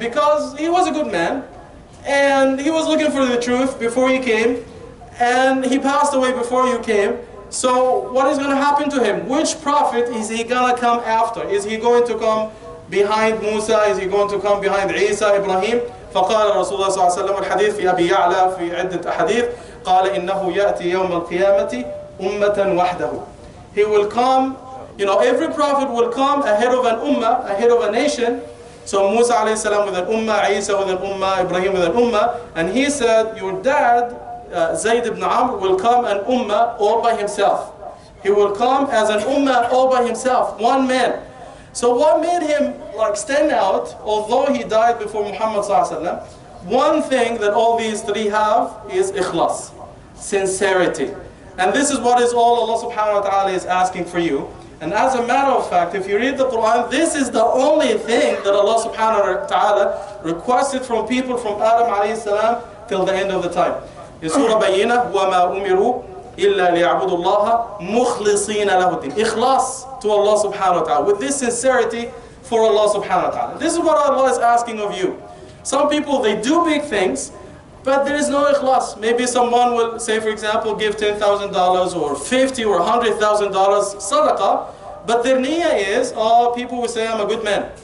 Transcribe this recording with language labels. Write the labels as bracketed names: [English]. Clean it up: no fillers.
[English] Because he was a good man, and he was looking for the truth before you came, and he passed away before you came. So what is going to happen to him? Which prophet is he going to come after? Is he going to come behind Musa? Is he going to come behind Isa, Ibrahim? [Arabic] فقال رسول الله صلى الله عليه وسلم الحديث في أبي يعلى في عدة أحاديث قال إنه يأتي يوم القيامة أمة وحده. [English] He will come, you know, every prophet will come ahead of an ummah, ahead of a nation. So Musa alayhi salam with an ummah, Isa with an ummah, Ibrahim with an ummah, and he said, your dad, Zayd ibn Amr, will come an ummah all by himself. He will come as an ummah all by himself, one man. So what made him like stand out, although he died before Muhammad sallallahu alaihi wasallam, one thing that all these three have is ikhlas, sincerity. And this is what is all Allah subhanahu wa ta'ala is asking for you. And as a matter of fact, if you read the Quran, this is the only thing that Allah subhanahu wa ta'ala requested from people from Adam alayhi salam till the end of the time. In Surah Bayyinah, [Arabic] وَمَا أُمِرُوا إِلَّا لِيَعْبُدُوا اللَّهَ مُخْلِصِينَ لَهُ الدِّينَ. [English] Ikhlas to Allah subhanahu wa ta'ala, with this sincerity for Allah subhanahu wa ta'ala. This is what Allah is asking of you. Some people, they do big things, but there is no ikhlas. Maybe someone will say, for example, give $10,000 or $50,000 or $100,000 sadaqah, but their niyyah is, oh, people will say, I'm a good man.